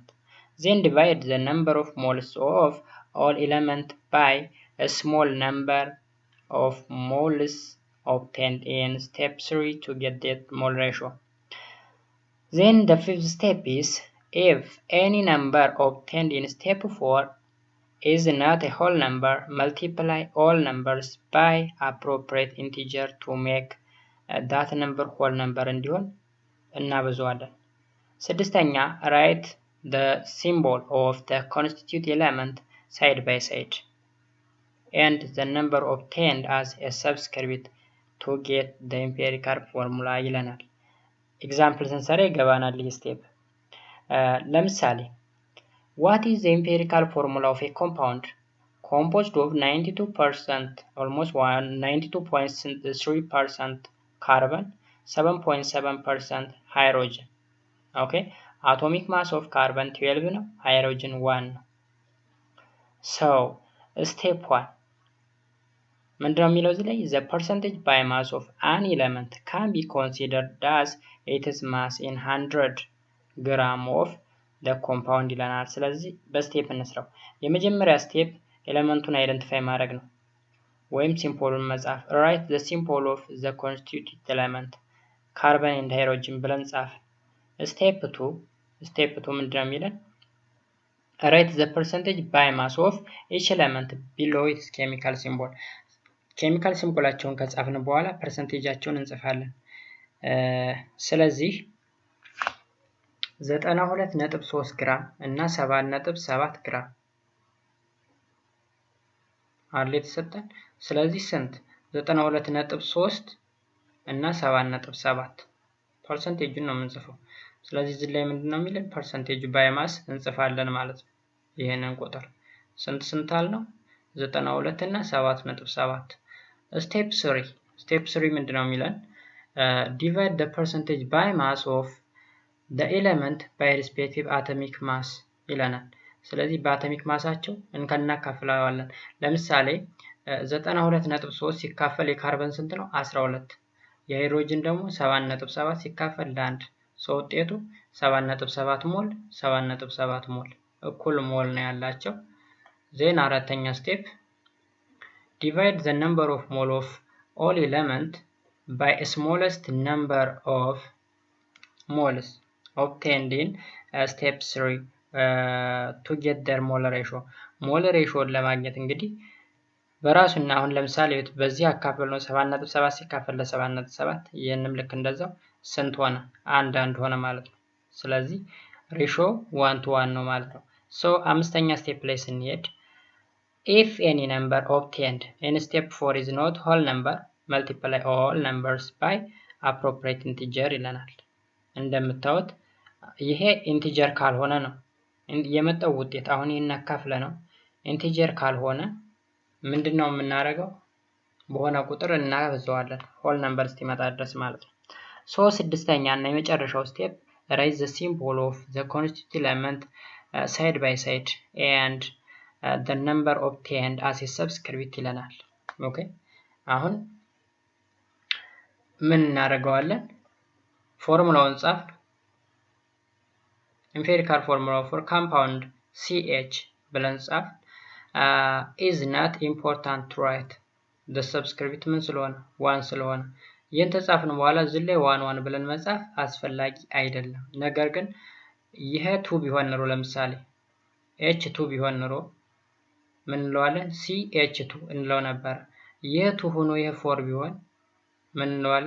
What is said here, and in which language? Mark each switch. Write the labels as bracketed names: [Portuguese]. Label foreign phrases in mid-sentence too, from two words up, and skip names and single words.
[English] Then divide the number of moles of all elements by a small number of moles obtained in step 3 to get that mole ratio. Then the fifth step is, if any number obtained in step 4 is not a whole number, multiply all numbers by appropriate integer to make that number whole number [Amharic] እንዲሆን እናበዛዋለን። ስድስተኛ [English] write the symbol of the constituent element side by side and the number obtained as a subscript to get the empirical formula [Amharic] ይለናል። ኤግዛምፕል ስንሰራ ይገባናል ይህ ስቴፕ። ለምሳሌ [English] what is the empirical formula of a compound composed of 92% almost 92.3% carbon, 7.7% hydrogen. Okay, atomic mass of carbon 12 ነው፣ hydrogen 1 ነው። So step 1 [Amharic] ምንድነው የሚለው እዚህ ላይ [English] the percentage by mass of an element can be considered as its mass in 100 gram of the compound [Amharic] ይለናል። ስለዚህ በስቴፕ እንስራው። የመጀመሪያ ስቴፕ ኤሌመንቱን አይደንቲፋይ ማድረግ ነው ወይም ሲምቦሉን መጻፍ። [English] write the symbol of the constituent element carbon and hydrogen [Amharic] ብለን ጻፍ። ስቴፕ 2 ምንድነው የሚለን [English] write the percentage by mass of each element below its chemical symbol። [Amharic] ኬሚካል ሲምቦላቸውን ከጻፍን በኋላ ፐርሰንቴጃቸውን እንጽፋለን። ስለዚህ 92.3 ግራም እና 7.7 ግራም አለ የተሰጠን። ስለዚህ ስንት 92.3 እና 7.7 ፐርሰንቴጁን ነው የምንጽፈው። ስለዚህ እዚህ ላይ ምንድነው የሚለን [English] percentage by mass [Amharic] እንጽፋለን ማለት ነው። ይሄንን ቁጥር ስንት አልነው 92 እና 7.7። ስቴፕ 3 ምንድነው የሚለን [English] divide the percentage by mass of the element by respective atomic mass [Amharic] ይለናል። ስለዚህ በአቶሚክ ማሳቸው እናካፍለዋለን። ለምሳሌ 92.3 ሲካፈል የካርበን ስንት ነው 12፣ የሃይድሮጅን ደግሞ 7.7 ሲካፈል ለ1 ሰው ውጤቱ 7.7 ሞል 7.7 ሞል እኩል ሞል ነው ያላቸው። ዜን አራተኛ ስቴፕ [English] divide the number of mole of all element by a smallest number of moles obtained in step 3 to get their molar ratio. molar ratio [Amharic] ለማግኘት እንግዲህ በራሱና አሁን ለምሳሌ በዚህ አካፍል ነው 7.7 ሲካፈል ለ7.7 ይሄንም ልክ እንደዛው ስንት ሆነ 1 ሆነ ማለት ነው። ስለዚህ ሬሾ 1 to 1 ነው ማለት ነው። ሶ አምስተኛ ስቴፕ ላይ ስንሄድ [English] if any number obtained in step 4 is not whole number, multiply all numbers by appropriate integer [Amharic] ይለናል። እንደምታዩት ይሄ ኢንቲጀር ካልሆነ ነው የመጣው ውጤት። አሁን ይሄን አካፍለ ነው ኢንቲጀር ካልሆነ ምንድነው የምናደርገው በሆነ ቁጥር እናበዛዋለን [English] whole number [Amharic] እስኪመጣ ድረስ ማለት ነው። ሶ ስድስተኛ እና የመጨረሻው ስቴፕ [English] write the symbol of the constituent element side by side and the number obtained as a subscript [Amharic] ይለናል። ኦኬ አሁን ምን እናደርገዋለን? ፎርሙላውን ጻፍ። [English] empirical formula for compound CH [Amharic] ብለን ጻፍ። [English] is not important to write the subscript [Amharic] ምን ስለሆነ 1 ስለሆነ ይህን ተጻፍን በኋላ እዚህ ላይ 1 ብለን መጻፍ አስፈላጊ አይደለም። ነገር ግን ይሄ 2 ቢሆን ኖሮ ለምሳሌ H2 ቢሆን ኖሮ ምን እንለዋለን? CH2 እንለው ነበር። ይሄ 2 ሆኖ ይሄ 4 ቢሆን ምን እንለዋለን?